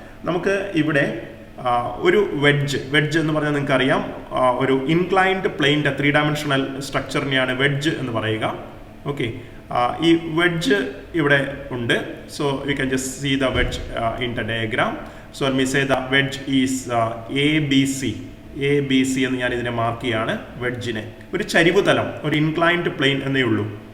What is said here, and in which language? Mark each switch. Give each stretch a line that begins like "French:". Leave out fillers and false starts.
Malayalam: നമുക്ക് ഇവിടെ ഒരു വെഡ്ജ് എന്ന് പറഞ്ഞാൽ നിങ്ങൾക്കറിയാം, ഒരു ഇൻക്ലൈൻഡ് പ്ലെയിൻ്റെ 3 ഡയമെൻഷണൽ സ്ട്രക്ചറിനെയാണ് വെഡ്ജ് എന്ന് പറയുക.
English: okay,
Malayalam: ഈ വെഡ്ജ് ഇവിടെ ഉണ്ട്.
English: So you can just see the wedge in the diagram. So let me say the wedge is ABC
Malayalam: എന്ന് ഞാൻ ഇതിനെ മാർക്ക് ചെയ്യാണ്. വെഡ്ജിനെ ഒരു ചരിവ് തലം, ഒരു ഇൻക്ലൈൻഡ് പ്ലെയിൻ എന്നേ ഉള്ളൂ.